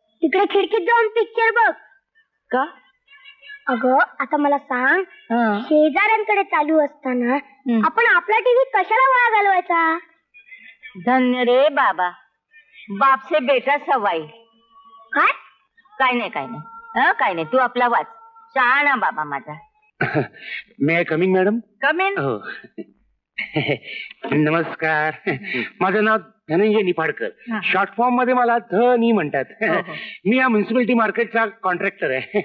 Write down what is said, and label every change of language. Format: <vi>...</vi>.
<mr>तिकडे खिडकीत जाऊन पिक्चर बघ. का? अगं आता मला सांग, शेजाऱ्यांकडे चालू असताना आपण आपला टीव्ही कशाला वाया घालवायचा? धन्य रे बाबा,</mr> <hi>बाप से बेटा सवाई.</hi> <mr>काय? काय नाही काय नाही काय नाही. तू आपला वाच. शहाणा बाबा माझा.</mr> <en>May I coming madam? Come in.</en> <mr>हो नमस्कार. माझं नाव धनंजय निफाडकर. शॉर्ट फॉर्म मध्ये मला धनी म्हणतात. मी या म्युन्सिपालिटी मार्केटचा कॉन्ट्रॅक्टर आहे.</mr>